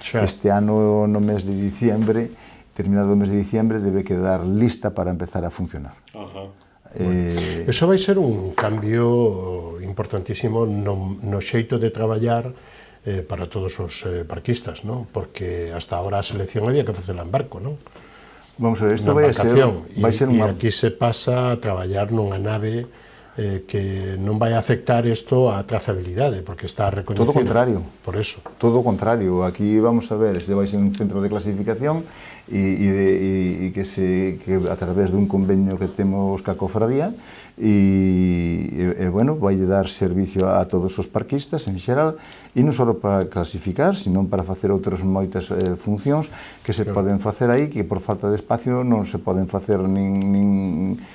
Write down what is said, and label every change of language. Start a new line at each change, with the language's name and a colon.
Spanish: Este ano, no mes de diciembre, terminado o mes de diciembre, debe quedar lista para empezar a funcionar.
Galician: Eso vai ser un cambio importantísimo no xeito de traballar para todos os parquistas, non?
Spanish: Porque hasta ahora a selección había que facela en barco, non?
Galician: Vamos a ver, isto vai ser unha... E aquí se pasa a traballar nunha nave que non vai afectar isto á trazabilidade, porque está reconhecido. Todo o contrario.
Spanish: Por eso.
Galician: Todo o contrario. Aquí, vamos a ver, este vai ser un centro de clasificación e que a través dun convenio que temos ca cofradía e bueno, vai dar servicio a todos os parquistas en xeral, e non só para clasificar, sino para facer outras moitas funcións que se poden facer aí, que por falta de espacio non se poden facer nin